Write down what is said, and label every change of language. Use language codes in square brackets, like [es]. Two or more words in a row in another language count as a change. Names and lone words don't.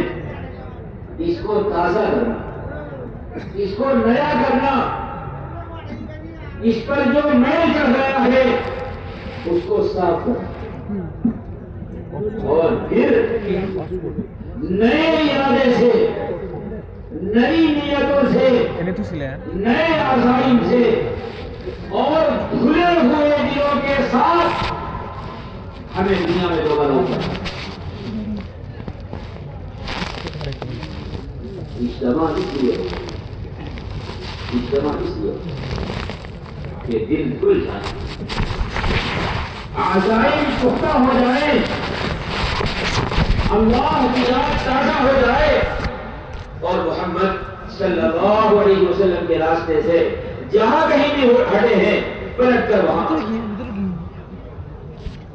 [ur] اس کو تازہ کرنا, اس کو نیا کرنا, اس پر جو میل چڑھ رہا ہے اس کو صاف کرنا اور پھر نئے ارادے سے, نئی نیتوں سے, [bn] এনে তো ছিলেন [ur] نئے عزائم سے اور کھلے ہوئے دلوں کے ساتھ ہمیں دنیا میں دوبارہ اترنا. اجتماع اس لیے کہ دل کھل جائے, عزائم پختہ ہو جائے, اللہ کی یاد تازہ ہو جائے اور محمد صلی اللہ علیہ وسلم کے راستے سے جہاں کہیں بھی ہٹے ہیں پلٹ کر وہاں